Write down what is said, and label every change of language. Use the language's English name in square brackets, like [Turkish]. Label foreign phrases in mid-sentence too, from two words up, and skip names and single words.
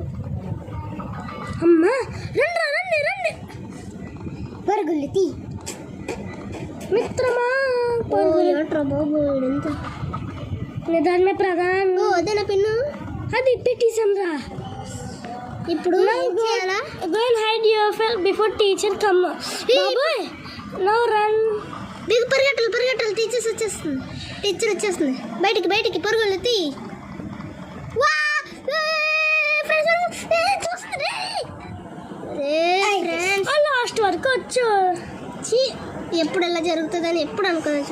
[Telugu] అమ్మా రండి పరుగులు తీ మిత్రమా. ఏట్రా బాబు ఎంత నిదానమే ప్రధాన్. అదేనా పిన్ను? అది పెట్టేసాం రా. ఇప్పుడు [English] go and hide yourself before teacher come. [Telugu] బాబాయ్ [English] now run. [Telugu] పరిగెట్టాలి. టీచర్ వచ్చేస్తుంది. బయటికి పరుగులు తీ. లాస్ట్ వరకు వచ్చు. ఎప్పుడు ఎలా జరుగుతుందని ఎప్పుడు అనుకోవచ్చు.